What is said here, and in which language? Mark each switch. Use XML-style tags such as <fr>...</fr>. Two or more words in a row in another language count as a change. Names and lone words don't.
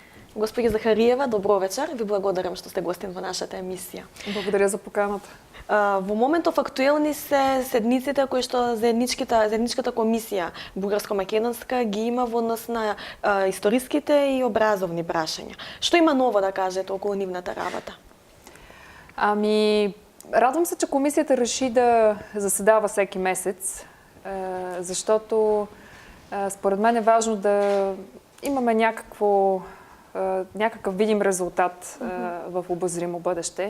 <mk>Госпожа Захариева, добро вечер. Ви благодарам што сте гостин во нашата емисија.</mk> <bg>Благодаря за поканата.</bg> <mk>Во моментов актуелни се седниците кои што заедничката комисија бугарско-македонска ги има во однос на историските и образовни прашања. Што има ново да кажете околу нивната работа?</mk> <bg>Радвам се, че комисията реши да заседава всеки месец, защото според мен е важно да имаме някакъв видим резултат в обозримо бъдеще.</bg>